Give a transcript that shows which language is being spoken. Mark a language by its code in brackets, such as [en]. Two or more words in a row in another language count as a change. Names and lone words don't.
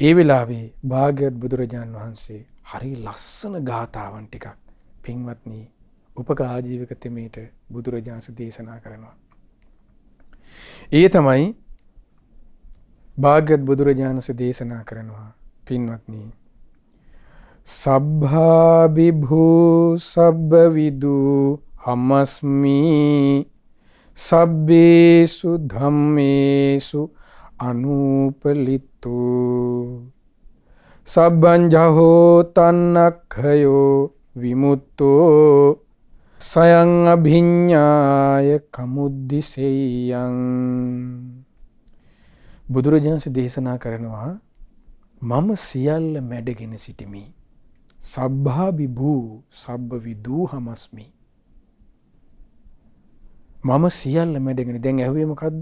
[si] ඒ වෙලාවේ භාග්‍යවත් බුදුරජාණන් වහන්සේ හරි ලස්සන ගාථාවන් ටිකක් පින්වත්නි උපක ආජීවක තෙමේට බුදුරජාණන් දේශනා කරනවා. ඒ තමයි භාග්‍යවත් බුදුරජාණන් දේශනා කරනවා පින්වත්නි [pi] සබ්භා විභූ සබ්බ විදු හමස්මි සබ්බේසු ධම්මේසු අනුපලිතු සබ්බංජහෝ තන්නක්ඛයෝ විමුක්තෝ සයං අභිඤ්ඤාය කමුද්දිසෙයං. [si] බුදුරජාණන් දේශනා කරනවා මම සියල්ල මැඩගෙන සිටිමි. [pi] සබ්භා විභූ සබ්බ විදූහමස්මි. [si] මම සියල්ල මැඩගෙන. දැන් ඇහුවේ මොකද්ද?